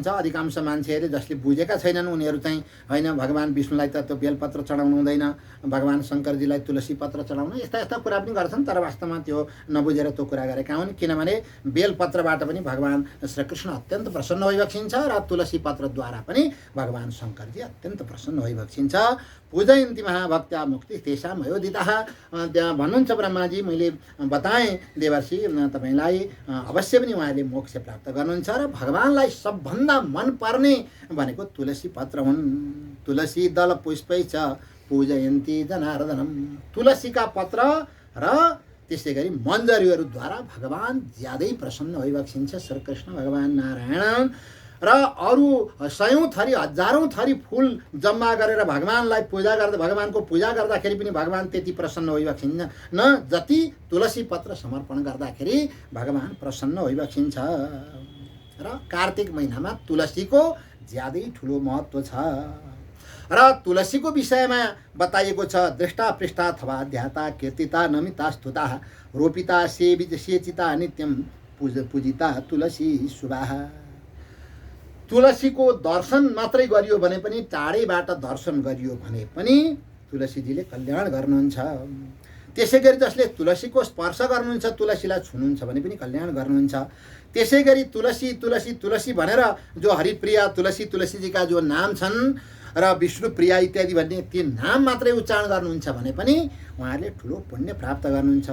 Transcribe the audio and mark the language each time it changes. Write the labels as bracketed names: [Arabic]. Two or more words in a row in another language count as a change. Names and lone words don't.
[Nepali] अधिकांश मान्छेहरूले जसले बुझेका छैनन् उनीहरू चाहिँ होइन भगवान विष्णुलाई त त्यो बेलपत्र चढाउनु हुँदैन, भगवान शङ्करजीलाई तुलसी पत्र चढाउनु, यस्ता यस्ता कुरा पनि गर्छन्, तर वास्तवमा त्यो नबुझेर त्यो कुरा गरेका हुन्। किनभने बेलपत्रबाट पनि भगवान श्रीकृष्ण अत्यन्त प्रसन्न होइबक्सिन्छ र तुलसी पत्रद्वारा पनि भगवान शङ्करजी अत्यन्त प्रसन्न होइबक्सिन्छ। [Sanskrit] पूजयन्ति महाभक्त्या मुक्ति तेषाम् अयोदितः, [Nepali] त्यहाँ भन्नुहुन्छ ब्रह्माजी मैले बताएँ देवर्षि तपाईँलाई, अवश्य पनि उहाँले मोक्ष प्राप्त गर्नुहुन्छ। र भगवानलाई सबभन्दा मनपर्ने भनेको तुलसी पत्र हुन्। [Sanskrit] तुलसी दल पुष्पै च पूजयन्ति जनार्दनम, [Nepali] तुलसीका पत्र र त्यसै गरी मन्जरीहरूद्वारा भगवान ज्यादै प्रसन्न होइबक्सिन्छ श्रीकृष्ण भगवान नारायण। र अरू सयौँ थरी हजारौँ थरी फुल जम्मा गरेर भगवानलाई पूजा गर्दा, भगवानको पूजा गर्दाखेरि पनि भगवान त्यति प्रसन्न होइबक्सिन्छ न जति तुलसी पत्र समर्पण गर्दाखेरि भगवान प्रसन्न होइबक्सिन्छ। र कार्तिक महिनामा तुलसीको ज्यादै ठुलो महत्त्व छ। र तुलसीको विषयमा बताइएको छ, [Sanskrit] दृष्टा पृष्ठा अथवा ध्याता कीर्तिता नमिता स्तुता रोपिता सेचिता नित्यम पूजिता तुलसी शुभाः। [Nepali] तुलसीको दर्शन मात्रै गरियो भने पनि, टाढैबाट दर्शन गरियो भने पनि तुलसीजीले कल्याण गर्नुहुन्छ। त्यसै गरी जसले तुलसीको स्पर्श गर्नुहुन्छ, तुलसीलाई छुनुहुन्छ भने पनि कल्याण गर्नुहुन्छ। त्यसै गरी तुलसी तुलसी तुलसी भनेर जो हरिप्रिया तुलसी, तुलसीजीका जो नाम छन् र विष्णुप्रिया इत्यादि भन्ने ती नाम मात्रै उच्चारण गर्नुहुन्छ भने पनि उहाँहरूले ठुलो पुण्य प्राप्त गर्नुहुन्छ।